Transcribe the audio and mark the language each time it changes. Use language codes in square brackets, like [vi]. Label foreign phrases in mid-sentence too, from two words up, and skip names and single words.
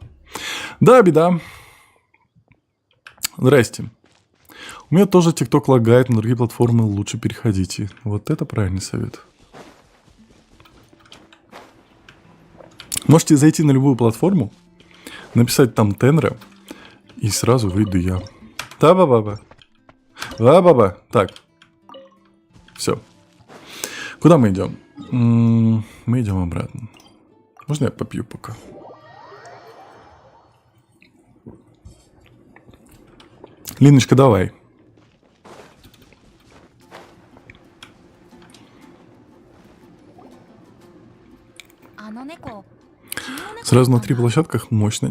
[ru] Да, беда. Здрасте. У меня тоже ТикТок лагает, на другие платформы лучше переходите. Вот это правильный совет. Можете зайти на любую платформу, написать там Тенра, и сразу выйду я. Та-ба-ба-ба. Ба-ба-ба. Так. Все. Куда мы идем? Мы идем обратно. Можно я попью пока? Линочка, давай. Сразу на 3 площадках мощно.